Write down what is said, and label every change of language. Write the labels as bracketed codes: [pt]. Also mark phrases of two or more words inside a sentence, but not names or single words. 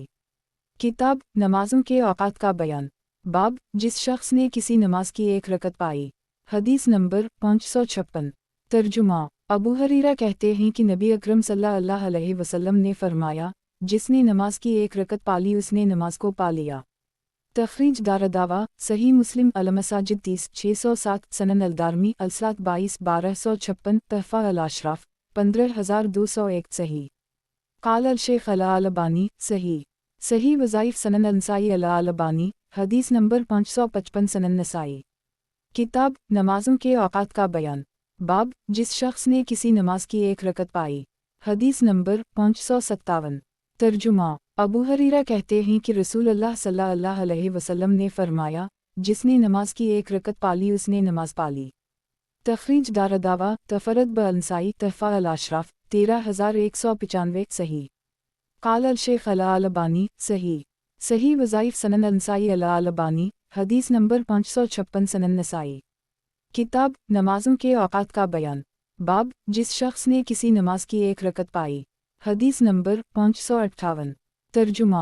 [hi] किताब नमाज़ों के औकात का बयान। बाब जिस शख्स ने किसी नमाज की एक रकत पाई। हदीस नंबर 556। तर्जुमा। अबू हरीरा कहते हैं कि नबी अकरम सल्लल्लाहु अलैहि वसल्लम ने फरमाया, जिसने नमाज की एक रकत पाली उसने नमाज को पा लिया। तखरीज दारदावा सही मुस्लिम अल मसाजिद 30 607 सनन अल दारमी अलसलात 22 1256 तहफ़ा अल अशराफ 15201 सही। [ar] قال الشيخ الألباني صحيح. [hi] सही वज़ाइफ सनन अंसाई अल अलबानी हदीस नंबर 555 सनन नसाई। किताब नमाज़ों के औकात का बयान। बाब जिस शख्स ने किसी नमाज की एक रकत पाई। हदीस नंबर 557। तर्जुमा। अबू हरीरा कहते हैं कि रसूलुल्लाह सल्लल्लाहु अलैहि वसल्लम ने फरमाया, जिसने नमाज की एक रकत पाली उसने नमाज पाली। तखरीज दारदावा तफरत ब अंसाई तहफ़ा अल अशराफ 13195 सही। [ar] قال الشيخ الألباني صحيح. [hi] सही वज़ाइफ सनन अंसाई अल अलबानी हदीस नंबर 556 सनन नसाई। किताब नमाज़ों के औकात का बयान। बाब जिस शख्स ने किसी नमाज की एक रकत पाई। हदीस नंबर 558। तर्जुमा।